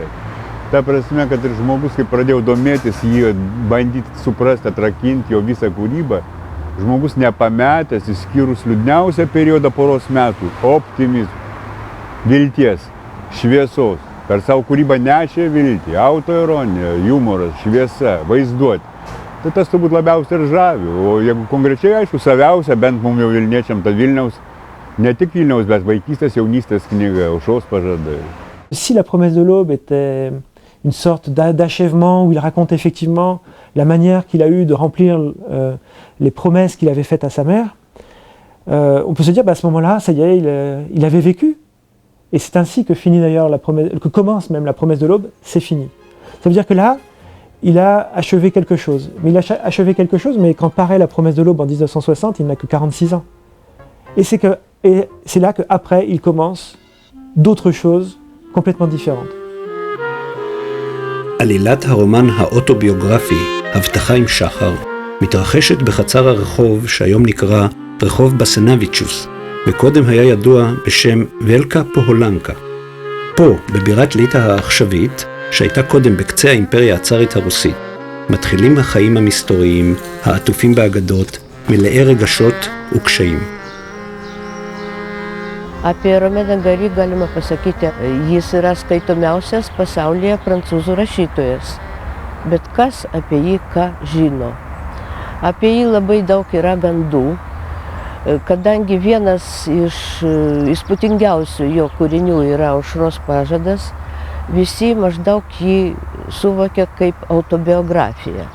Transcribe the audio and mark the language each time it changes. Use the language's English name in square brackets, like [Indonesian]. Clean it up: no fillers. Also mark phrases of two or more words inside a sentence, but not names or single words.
[Lithuanian] Ta prasme, kad ir žmogus, kai pradėjau domėtis, jį bandyti suprasti, atrakinti jo visą kūrybą, žmogus nepametęs, išskyrus liūdniausią periodą poros metų, optimizmo, vilties, šviesos. Per savo kūrybą nešė viltį, autoironija, humoras, šviesa, vaizduoti. Tai tas turbūt labiausiai ir žavi. O jeigu konkrečiai, aišku, saviausia, bent mums jau Vilniečiam, ta Vilniaus, ne tik Vilniaus, bet vaikystės, jaunystės knyga, Aušros pažadai. [French] Si La promesse de l'aube était une sorte d'achèvement où il raconte effectivement la manière qu'il a eu de remplir les promesses qu'il avait faites à sa mère, on peut se dire, à ce moment-là, ça y est, il avait vécu. Et c'est ainsi que finit d'ailleurs que commence même la promesse de l'aube, c'est fini. Ça veut dire que là, il a achevé quelque chose. Mais il a achevé quelque chose, mais quand paraît la promesse de l'aube en 1960, il n'a que 46 ans. Et c'est là qu'après, il commence d'autres choses complètement différentes. [Hebrew] עלילת הרומן האוטוביוגרפי, הבטחה עם שחר, מתרחשת בחצר הרחוב שהיום נקרא רחוב בסנביצ'וס, וקודם היה ידוע בשם ולקה פוהולנקה. פה, בבירת ליטא העכשווית, שהייתה קודם בקצה האימפריה הצארית הרוסית, מתחילים החיים המסתוריים, העטופים באגדות, מלאי רגשות וקשיים. [Lithuanian] Apie Romaną Gary galima pasakyti, jis yra skaitomiausias pasaulyje prancūzų rašytojas. Bet kas apie jį ką žino? Apie jį labai daug yra gandų, kadangi vienas iš įspūdingiausių jo kūrinių yra Aušros pažadas, visi maždaug jį suvokia kaip autobiografiją.